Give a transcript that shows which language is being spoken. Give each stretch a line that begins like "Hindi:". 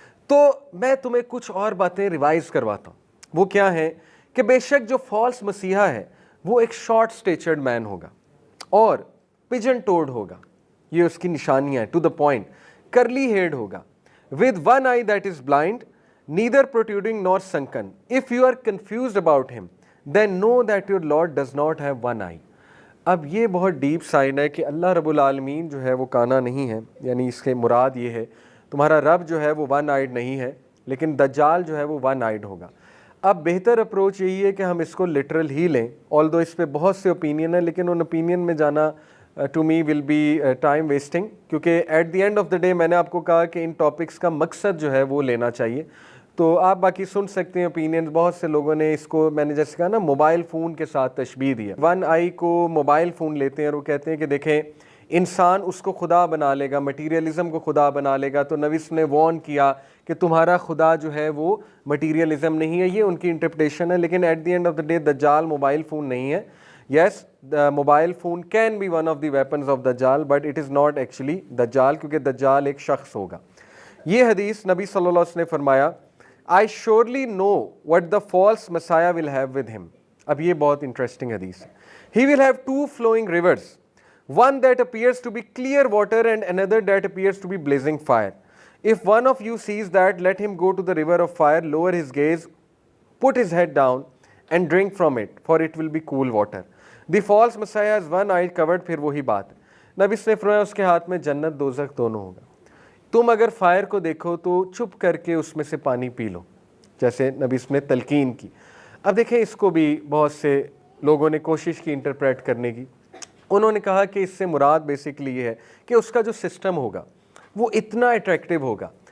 Urdu: تو میں تمہیں کچھ اور باتیں ریوائز کرواتا ہوں. وہ کیا ہیں کہ بے شک جو فالس مسیحا ہے وہ ایک شارٹ سٹیچرڈ مین ہوگا اور پجن ٹوڈ ہوگا، یہ اس کی نشانیاں ہیں. ٹو دا پوائنٹ، کرلی ہیڈ ہوگا،
English: With one eye that is blind neither protruding nor sunken. If you are confused about him, then know that your Lord does not have one eye.
Urdu: اب یہ بہت ڈیپ سائن ہے کہ اللہ رب العالمین جو ہے وہ کانا نہیں ہے، یعنی اس کے مراد یہ ہے تمہارا رب جو ہے وہ ون آئیڈ نہیں ہے، لیکن دجال جو ہے وہ ون آئیڈ ہوگا. اب بہتر اپروچ یہی ہے کہ ہم اس کو لٹرل ہی لیں، آلدو اس پہ بہت سے اوپینین ہیں، لیکن ان اوپینین میں جانا
English: to me will be time wasting,
Urdu: کیونکہ
English: at the end of the day
Urdu: میں نے آپ کو کہا کہ ان ٹاپکس کا مقصد جو ہے وہ لینا چاہیے. تو آپ باقی سن سکتے ہیں اوپینین. بہت سے لوگوں نے اس کو، میں نے جیسے کہا نا، موبائل فون کے ساتھ تشبیہ دیا. ون آئی کو موبائل فون لیتے ہیں اور وہ کہتے ہیں کہ دیکھیں انسان اس کو خدا بنا لے گا، مٹیریلزم کو خدا بنا لے گا. تو نبی نے وارن کیا کہ تمہارا خدا جو ہے وہ مٹیریلزم نہیں ہے. یہ ان کی انٹرپریٹیشن ہے، لیکن
English: at the end of the day
Urdu: دجال موبائل فون نہیں ہے.
English: yes mobile phone can be one of the weapons of دجال، but it is not actually دجال،
Urdu: کیونکہ دجال ایک شخص ہوگا. یہ حدیث نبی صلی اللہ علیہ وسلم نے فرمایا
English: I surely know what the false Messiah will have with him.
Urdu: اب یہ بہت انٹرسٹنگ حدیث ہے.
English: He will have two flowing rivers, one that appears to be clear water and another that appears to be blazing fire. If one of you sees that, let him go to the river of fire, lower his gaze, put his head down and drink from it, for it will be cool water. The false Messiah has one eye covered.
Urdu: پھر وہی بات نبی نے فرمایا اس کے ہاتھ میں جنت دوزخ دونوں ہوگا. تم اگر فائر کو دیکھو تو چھپ کر کے اس میں سے پانی پی لو، جیسے نبی نے تلقین کی. اب دیکھیں اس کو بھی بہت سے لوگوں نے کوشش کی انٹرپریٹ کرنے کی. انہوں نے کہا کہ اس سے مراد بیسکلی یہ ہے کہ اس کا جو سسٹم ہوگا وہ اتنا اٹریکٹیو ہوگا.